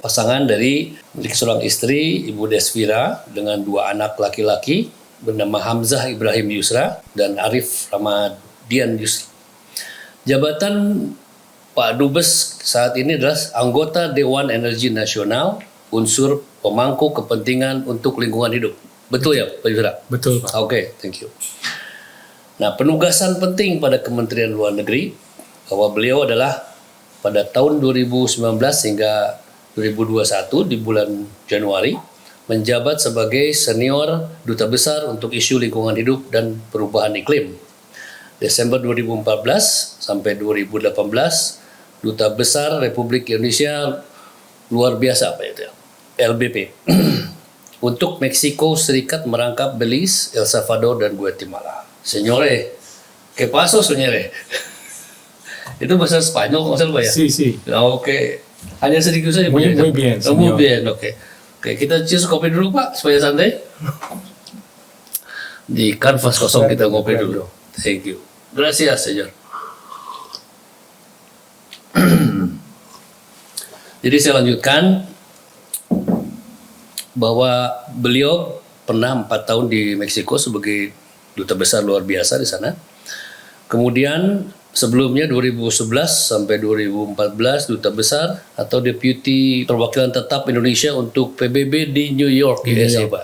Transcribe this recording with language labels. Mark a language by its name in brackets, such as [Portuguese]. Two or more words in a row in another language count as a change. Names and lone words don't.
[Indonesian] Pasangan dari seorang istri, Ibu Desvira, dengan 2 anak laki-laki bernama Hamzah Ibrahim Yusra dan Arif Ramadian Yusra. Jabatan Pak Dubes saat ini adalah anggota Dewan Energi Nasional, unsur pemangku kepentingan untuk lingkungan hidup. Betul ya Pak Yusra? Betul Pak. Oke, [English] thank you. [Indonesian] Nah, penugasan penting pada Kementerian Luar Negeri bahwa beliau adalah pada tahun 2019 hingga 2021 di bulan Januari menjabat sebagai senior duta besar untuk isu lingkungan hidup dan perubahan iklim. Desember 2014 sampai 2018 duta besar Republik Indonesia luar biasa apa itu ya? LBP untuk Meksiko Serikat merangkap Belize, El Salvador dan Guatemala. [Spanish] Señore, ¿qué pasó, señore? [Indonesian] Itu bahasa Spanyol nggak salah Pak ya? Sí. Oke. Hanya sedikit saja. [Spanish] Muy bien, Muy señor. bien, [Indonesian] oke. Oke, kita cheers kopi dulu Pak, supaya santai. Di kanvas kosong kita ngopi dulu. [English] Thank you. [Spanish] Gracias, señor. [Indonesian] Jadi saya lanjutkan bahwa beliau pernah 4 tahun di Meksiko sebagai duta besar luar biasa di sana. Kemudian sebelumnya 2011 sampai 2014 duta besar atau deputi perwakilan tetap Indonesia untuk PBB di New York, USA, Pak.